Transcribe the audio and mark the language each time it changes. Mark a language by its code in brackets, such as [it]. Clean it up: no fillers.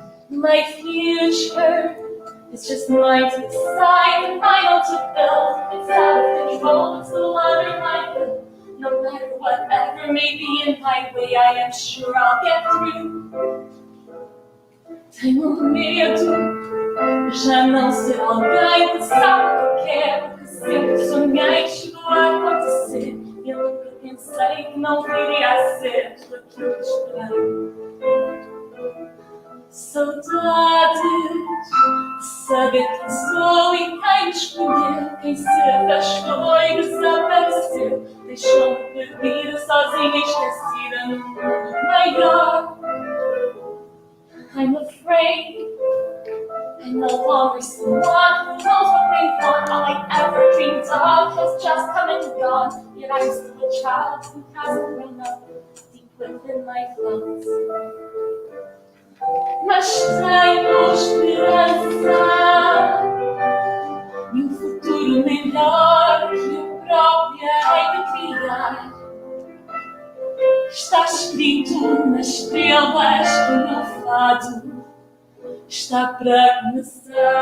[en] My future is just mine to decide and mine to build. It's out of control, it's no longer my will. No matter whatever may be in my way, I am sure I'll get through. [pt] Tenho medo, já não ser alguém que sabe o que quero, que sempre sonhei chegou a acontecer. E eu nunca pensei que não viria a ser tudo aquilo que esperei. Saudades de saber quem sou e quem me escolheu, quem se afastou e desapareceu, deixou-me perdida, sozinha e esquecida num mundo maior. [en] I'm afraid I'm no longer someone who knows what they want. All I ever dreamed of has just come and gone. Yet I'm still a child who hasn't grown up deep within my thoughts. [pt] Mas tenho esperança e um futuro melhor que eu própria hei de criar. Está escrito nas estrelas que o meu fado está para começar.